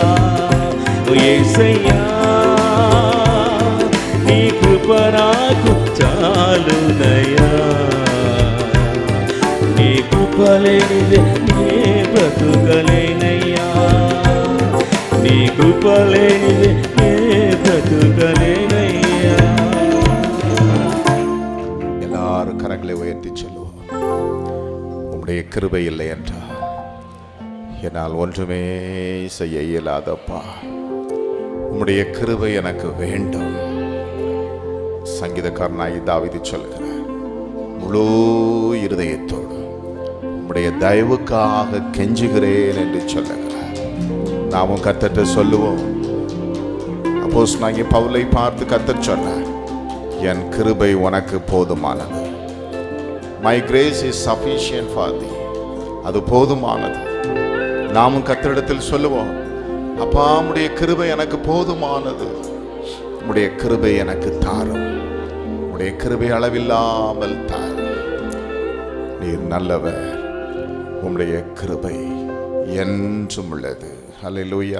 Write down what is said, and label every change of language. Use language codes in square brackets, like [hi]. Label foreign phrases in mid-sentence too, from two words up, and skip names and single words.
[te] యేసయ్యా నీ కృప నాకు చాలునయ్యా. నీ కృప లేనిదే నే బ్రతుకలేనయ్యా. నీ కృప లేనిదే నే బ్రతుకలేనయ్యా. [ta] எல்லாரும் கரங்களை உயர்த்தி சொல்லுவோம். உம்முடைய கிருபை இல்லை என்றால் என்னால் ஒன்றுமே செய்ய இயலாதப்பா. உம்முடைய கிருபை எனக்கு வேண்டும். சங்கீதக்காரனாகி தாவீது சொல்கிறார், முழு இருதயத்தோடு உம்முடைய தயவுக்காக கெஞ்சுகிறேன் என்று சொல்லுகிறார். நாமும் கர்த்தர்ட்ட சொல்லுவோம். அப்போஸ்தலனாகிய பவுலை பார்த்து கர்த்தர் சொன்னார், என் கிருபை உனக்கு போதுமானது. [en] My grace is sufficient for thee. [ta] அது போதுமானது. நாமும் கர்த்தரிடத்தில் சொல்லுவோம், அப்பா உம்முடைய கிருபை எனக்கு போதுமானது. உம்முடைய கிருபை எனக்கு தாரும். உம்முடைய கிருபை அளவில்லாமல் தாரும். நீர் நல்லவர். உம்முடைய கிருபை என்றும் உள்ளது. ஹல்லேலூயா.